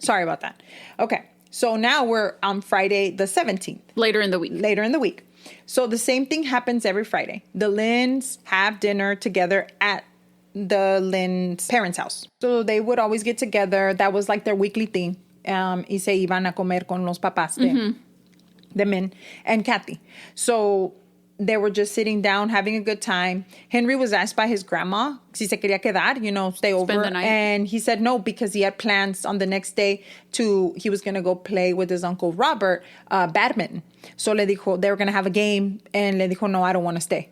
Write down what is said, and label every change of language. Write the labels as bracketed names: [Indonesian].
[English] Sorry about that. Okay. So now we're on Friday the 17th. Later in the week. So the same thing happens every Friday. The Lynns have dinner together at the Lynn's parents' house. So they would always get together. That was like their weekly thing. [Spanish] Y se iban a comer con los papás de Min and Kathy. [English] So they were just sitting down, having a good time. Henry was asked by his grandma [Spanish] si se quería quedar, [English] stay over. Spend the night. And he said no, because he had plans on the next day he was going to go play with his uncle Robert badminton. So [Spanish] le dijo, [English] they were going to have a game. And le dijo, no, I don't want to stay.